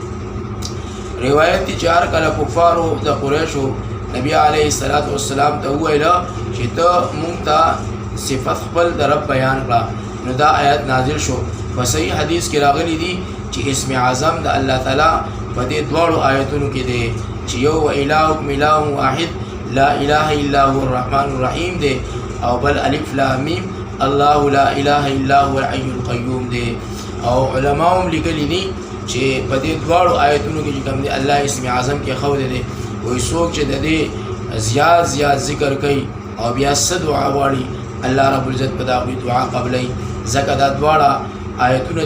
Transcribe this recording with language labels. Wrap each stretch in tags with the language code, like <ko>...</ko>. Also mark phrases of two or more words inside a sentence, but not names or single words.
<ps>روایت چار کله کفارو د قریشو نبی</ps> <ar>علیه الصلاۃ والسلام</ar> <ps>ته ویل چې ته مونږ ته صفات خپل د رب بیان کړه نو دا آیات نازل شو په صحیح حدیث کې راغلی دی چې اسم اعظم د الله تعالی په دې دوړو آیاتونو کې دی چې یو</ps> <ar>الهکم اله واحد لا اله الا هو الرحمن الرحیم</ar> <ps>دی او بل</ps> <ar>الف لام میم الله لا اله الا هو الحي القيوم</ar> <ps>دی او علماء هم لیکلي دي چې په دې دوړو آیاتونو کې کوم دی الله اسم اعظم کې خو دی وای څوک چې د دې زیات ذکر کوي او بیا صد دعا واړي</ps> <ar>الله رب العزت</ar> <ps>په دغه دعا قبلې زکه دا دواړه آیتونه</ps>